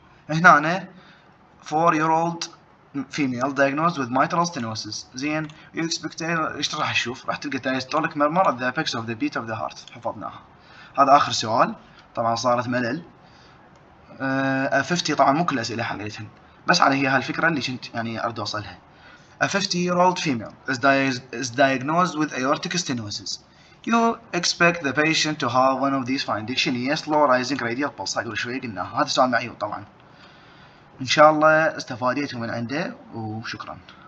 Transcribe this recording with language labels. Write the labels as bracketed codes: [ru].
[en] هنا 4-year-old female diagnosed with mitral stenosis، زين. you expect [ar] ايش راح تشوف؟ راح تلقى [en] diastolic murmur at the apex of the beat of the heart، حفظناها. [ar] هذا اخر سؤال، طبعا صارت ملل. 50 طبعا مو كل الاسئله حليتهن، بس على هي هالفكره اللي كنت يعني اريد اوصلها. [en] A 50-year-old female is diagnosed with aortic stenosis. You expect the patient to have one of these findings. [ar] شنو هي؟ [en] slow rising radial pulse. [ar] هاي قبل شوي قلناها، هذا سؤال معيوب طبعا. ان شاء الله استفاديتوا من عنده، وشكرا.